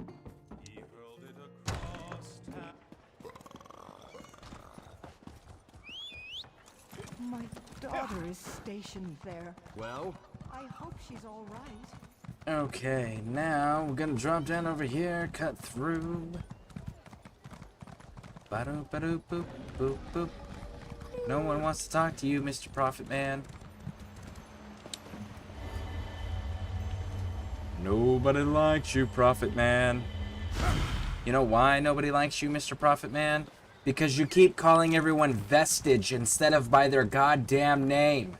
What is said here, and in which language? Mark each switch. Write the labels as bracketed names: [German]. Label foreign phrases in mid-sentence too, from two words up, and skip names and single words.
[English] My daughter is stationed there. Well? I hope she's all right. Okay, now we're gonna drop down over here, cut through. Ba-doop, ba-doop, boop, boop, boop. No one wants to talk to you, Mr. Prophet Man. Nobody likes you, Prophet Man. You know why nobody likes you, Mr. Prophet Man? Because you keep calling everyone Vestige instead of by their goddamn name.